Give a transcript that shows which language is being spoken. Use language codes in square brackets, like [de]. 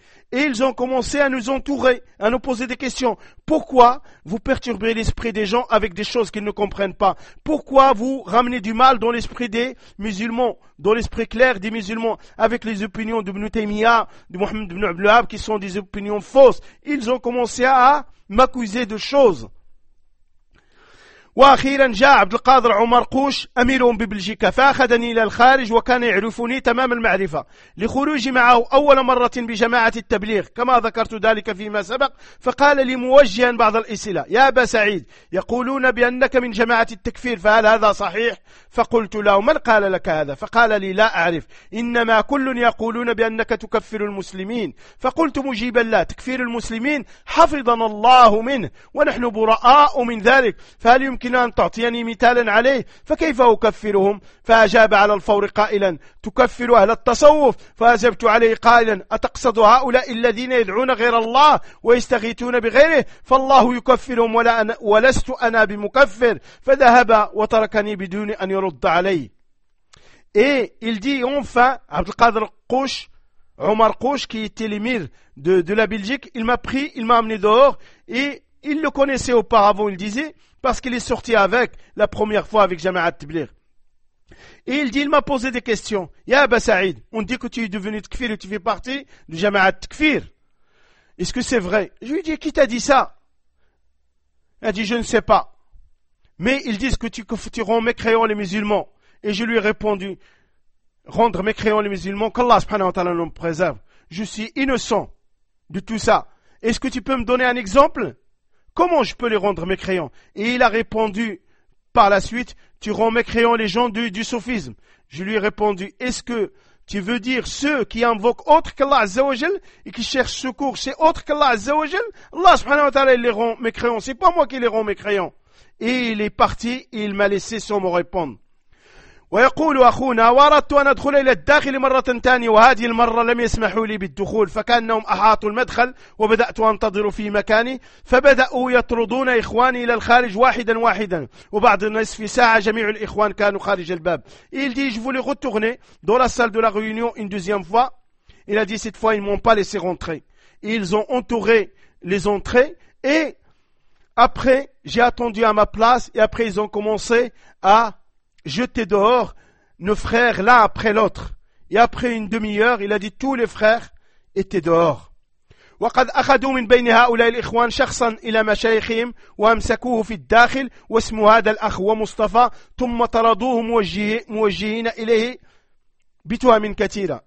[fr] Et ils ont commencé à nous entourer, à nous poser des questions. Pourquoi vous perturbez l'esprit des gens avec des choses qu'ils ne comprennent pas? Pourquoi vous ramenez du mal dans l'esprit des musulmans, dans l'esprit clair des musulmans, avec les opinions d'Ibn Taymiyyah, de Mohammed ibn Abdul Wahhab, qui sont des opinions fausses? Ils ont commencé à m'accuser de choses. [ar] وأخيرا جاء عبد القادر عمر قوش أميرهم ببلجيكا فأخذني إلى الخارج وكان يعرفني تمام المعرفة لخروجي معه أول مرة بجماعة التبليغ كما ذكرت ذلك فيما سبق. فقال لي موجها بعض الأسئلة: يا أبا سعيد، يقولون بأنك من جماعة التكفير، فهل هذا صحيح؟ فقلت له: من قال لك هذا؟ فقال لي: لا أعرف، إنما كل يقولون بأنك تكفر المسلمين. فقلت مجيبا: لا، تكفير المسلمين حفظنا الله منه ونحن براء من ذلك، فهل يمكن أن تعطيني مثالا عليه؟ فكيف أكفرهم؟ فأجاب على الفور قائلا: تكفر أهل التصوف. فأجبت عليه قائلا: أتقصد هؤلاء الذين يدعون غير الله ويستغيثون بغيره؟ فالله يكفرهم ولست أنا بمكفر. فذهب وتركني بدون أن يرد علي. [fr] Et il dit enfin, Abdel Kader Kouch, Omar Kouch, qui était l'émir de la Belgique, il m'a pris, il m'a amené dehors et il le connaissait auparavant, il disait, parce qu'il est sorti avec la première fois avec Jamaat Tbilir. Et il dit, il m'a posé des questions. Ya Aba Saïd, on dit que tu es devenu Tkfir et tu fais partie de Jamaat Tkfir. Est-ce que c'est vrai? Je lui ai dit, qui t'a dit ça? Il a dit, je ne sais pas. Mais ils disent que tu rends mécréants les musulmans. Et je lui ai répondu, rendre mécréants les musulmans, qu'Allah subhanahu wa ta'ala nous préserve. Je suis innocent de tout ça. Est-ce que tu peux me donner un exemple? Comment je peux les rendre mécréants? Et il a répondu par la suite, tu rends mécréants les gens du soufisme. Je lui ai répondu, est-ce que tu veux dire ceux qui invoquent autre qu'Allah azzawajal et qui cherchent secours chez autre qu'Allah azzawajal? Allah subhanahu wa ta'ala les rend mécréants, c'est pas moi qui les rends mécréants. Et il est parti et il m'a laissé sans me répondre. [ar] ويقول أخونا وأردت أن أدخل إلى الداخل مرة ثانية وهذه المرة لم يسمحوا لي بالدخول فكأنهم أحاطوا المدخل وبدأت أنتظر في مكاني فبدأوا يطردون إخواني إلى الخارج واحدا واحدا وبعد نصف ساعة جميع الإخوان كانوا خارج الباب. [fr] Il dit je voulais retourner dans la salle de la réunion une deuxième fois. Il a dit cette fois ils m'ont pas laissé rentrer. Ils ont entouré les entrées et après j'ai attendu à ma place et après ils ont commencé à jeter dehors nos frères l'un après l'autre. Et après une demi-heure, il a dit tous les frères étaient dehors. [ar] وقد أخذوا من بين هؤلاء الإخوان شخصا إلى مشايخهم وأمسكوه في الداخل واسم هذا الأخ ومصطفى ثم طردوه موجهين إليه بتهم كثيرة.